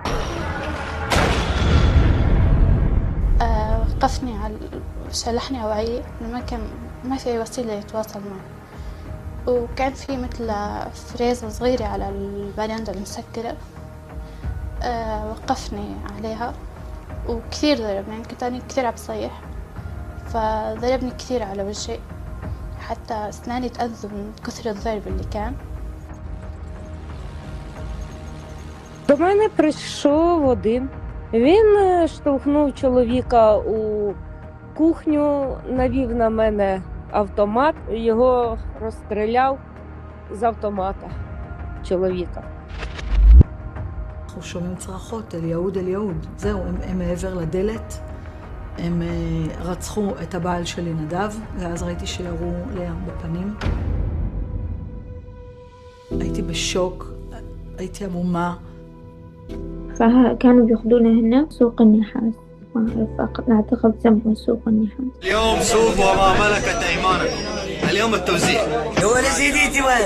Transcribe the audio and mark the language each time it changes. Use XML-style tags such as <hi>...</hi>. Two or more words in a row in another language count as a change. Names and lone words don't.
<ar>وقفني على شلحني وعي، ما في أي وسيلة يتواصل معه، وكان في مثل فريزة صغيرة على البرندة المسكرة. وقفني عليها وكثير ضربني، يعني كنت أنا كثير عم بصيح، فضربني كثير على وجهي حتى أسناني تأذوا من كثر الضرب اللي كان.</ar> <uk>До мене прийшов один. Він штовхнув чоловіка у кухню, навів на мене автомат, його розстріляв з автомата чоловіка.</uk> <he>אנחנו שומעים צרחות, אל יהוד, אל יהוד. זהו, הם מעבר לדלת. הם רצחו את הבעל שלי נדב, ואז ראיתי שירו לים בפנים. הייתי בשוק, הייתי עמומה.</he> <ar>فكانوا بياخدونا هنا سوق النحاس، ما أعرف، أعتقد سموه سوق النحاس. اليوم سوق وما ملكت أيمانكم، اليوم التوزيع. هو نسيتي وين؟</ar>